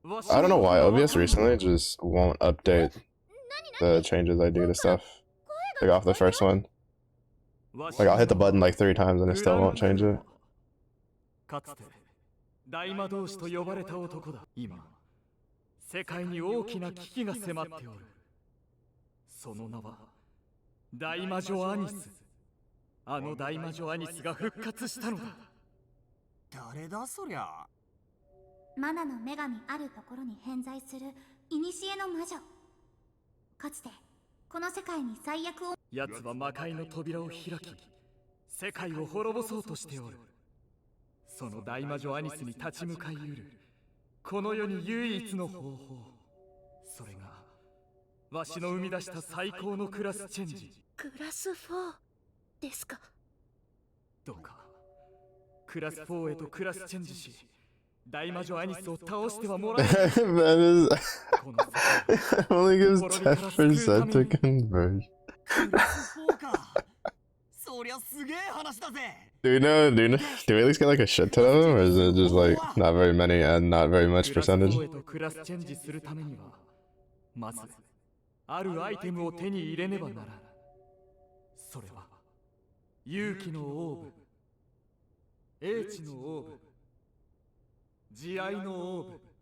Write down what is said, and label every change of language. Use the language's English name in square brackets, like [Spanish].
[English] I don't know why OBS recently just won't update the changes I do to stuff. Like off the first one. Like I'll hit the button like 3 times and it still won't change it. [Japanese] かつて大魔導士と呼ばれた男だ。今、世界に大きな危機が迫っておる。その名は大魔女アニス。あの大魔女アニスが復活したのだ。誰だそりゃ。マナの女神あるところに偏在する古の魔女。かつてこの世界に最悪を。奴は魔界の扉を開き、世界を滅ぼそうとしておる。その大魔女アニスに立ち向かいうるこの世に唯一の方法、それがわしの生み出した最高のクラスチェンジ。クラス4ですか。どうかクラス4へとクラスチェンジし、大魔女アニスを倒してはもらえない。 [English] That is only gives 10% to converge. [Japanese] クラス4か。そりゃすげえ話だぜ。 [English] Do we at least get like a shit ton of them, or is it just like not very many and not very much percentage? [Japanese] クラスチェンジするためには、まずあるアイテムを手に入れねばならない。それは勇気のオーブ、英知のオーブ、慈愛のオーブ。